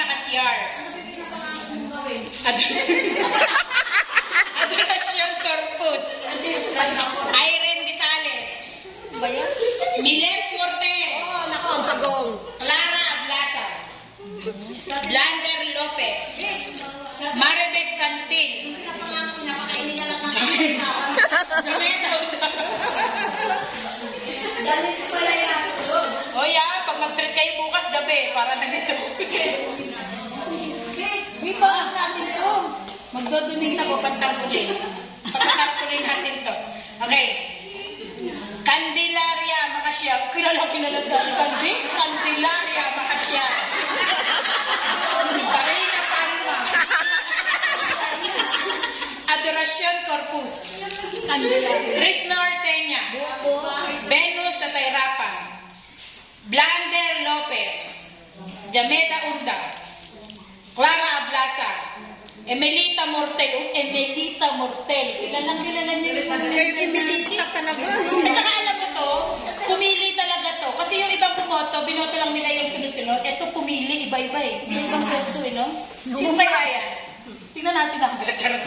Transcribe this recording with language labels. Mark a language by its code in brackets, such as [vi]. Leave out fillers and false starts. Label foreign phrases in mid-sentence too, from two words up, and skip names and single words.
[tl] Makasyar. Adoracion Corpus. Irene Visales. Milet Morten. Clara Ablasa. Blander Lopez. Maribek Cantil. O yan, pag mag-treat kayo bukas gabi, para na nito. Uy, baka natin ito. Magdodonate ako, pantarpulin. Pantarpulin natin to. Okay. Candelaria Makasyar. Kilala sa akin. Candelaria Makasyar. Karina Palma. Adoracion Corpus. Krishna Arsenia. Venus sa Tayrapan. Blander Lopez. Jameta Unda. Clara Ablasa. Emelita Mortel. Kilalang kilala niyo. Emelita talaga. At saka alam mo to, pumili talaga to. Kasi yung ibang bumoto, binoto lang nila yung sunod-sunod. Ito pumili, iba-iba eh. Ibang pwesto eh, no? Sino kaya yan? Tingnan natin ang charot.